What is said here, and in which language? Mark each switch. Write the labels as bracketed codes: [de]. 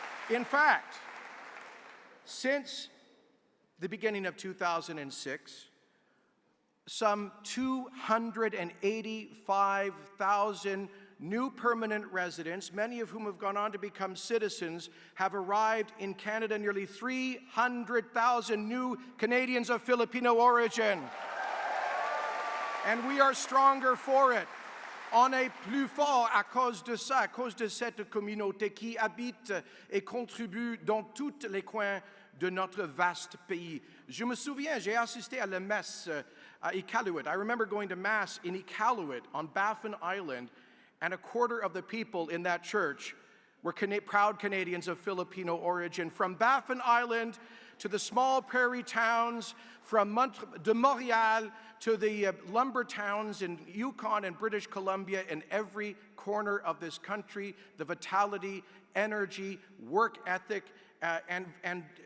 [en] In fact, since the beginning of 2006, some 285,000 new permanent residents, many of whom have gone on to become citizens, have arrived in Canada. Nearly 300,000 new Canadians of Filipino origin. And we are stronger for it. [fr] On est plus fort à cause de ça, à cause de cette communauté qui habite et contribue dans tous les coins de notre vaste pays. Je me souviens, j'ai assisté à la messe à Iqaluit. [en] I remember going to Mass in Iqaluit on Baffin Island, and a quarter of the people in that church were proud Canadians of Filipino origin. From Baffin Island to the small prairie towns, from de Montreal to the lumber towns in Yukon and British Columbia, in every corner of this country, the vitality, energy, work ethic, and